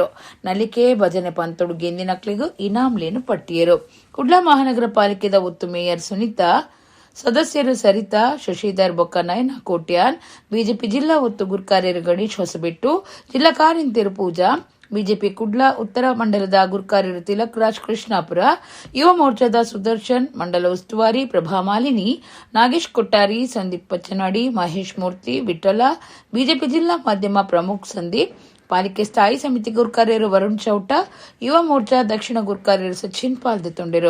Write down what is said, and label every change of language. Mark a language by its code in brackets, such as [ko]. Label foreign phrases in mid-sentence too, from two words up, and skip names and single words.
[tcy] ನಲಿಕೆ ಭಜನೆ ಪಂತೊಡು ಗೆಂದಿನಕ್ಲಿಗೂ ಇನಾಮ್ಲೇನು ಪಟ್ಟಿಯರು. ಕುಡ್ಲ ಮಹಾನಗರ ಪಾಲಿಕೆದ ಒತ್ತು ಮೇಯರ್ ಸುನೀತಾ ಸದಸ್ಯರು ಸರಿತಾ ಶಶಿಧರ್ ಬೊಕ್ಕ ನಯನ ಕೋಟ್ಯಾನ್ ಬಿಜೆಪಿ ಜಿಲ್ಲಾ ಒತ್ತು ಗುರ್ಕಾರ್ಯರು ಗಣೇಶ್ ಹೊಸಬೆಟ್ಟು ಜಿಲ್ಲಾ ಕಾರ್ಯಂತಿರು ಪೂಜಾ ಬಿಜೆಪಿ ಕುಡ್ಲ ಉತ್ತರ ಮಂಡಲದ ಗುರ್ಕಾರ್ಯರು ತಿಲಕ್ ರಾಜ್ ಕೃಷ್ಣಾಪುರ ಯುವ ಮೋರ್ಚಾದ ಸುದರ್ಶನ್ ಮಂಡಲ ಉಸ್ತುವಾರಿ ಪ್ರಭಾಮಾಲಿನಿ ನಾಗೇಶ್ ಕೊಟ್ಟಾರಿ ಸಂದೀಪ್ ಪಚ್ಚನಾಡಿ ಮಹೇಶ್ ಮೂರ್ತಿ ವಿಠಲ ಬಿಜೆಪಿ ಜಿಲ್ಲಾ ಮಾಧ್ಯಮ ಪ್ರಮುಖ್ ಸಂದೀಪ್ ಪಾಲಿಕೆ ಸ್ಥಾಯಿ ಸಮಿತಿ ಗುರ್ಕಾರ್ಯರು ವರುಣ್ ಚೌಟ ಯುವ ಮೋರ್ಚಾ ದಕ್ಷಿಣ ಗುರ್ಕಾರ್ಯರು ಸಚಿನ್ ಪಾಲ್ದೊಂಡಿರು.